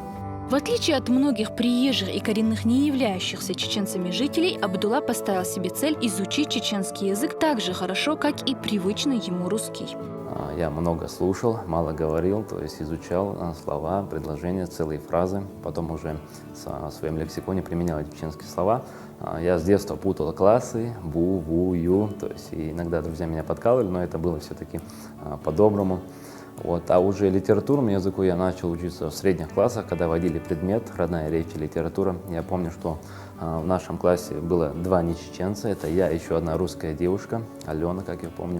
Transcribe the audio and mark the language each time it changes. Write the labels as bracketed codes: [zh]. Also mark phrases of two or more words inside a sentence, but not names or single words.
[ru] В отличие от многих приезжих и коренных не являющихся чеченцами жителей, Абдулла поставил себе цель изучить чеченский язык так же хорошо, как и привычный ему русский. Я много слушал, мало говорил, то есть изучал слова, предложения, целые фразы. Потом уже в своем лексиконе применял чеченские слова. Я с детства путал классы, бу, ву, ю, то есть и иногда друзья меня подкалывали, но это было все-таки по-доброму. Вот. А уже литературному языку я начал учиться в средних классах, когда вводили предмет «Родная речь и литература». Я помню, что в нашем классе было 2 нечеченца, это я и еще одна русская девушка, Алена, как я помню.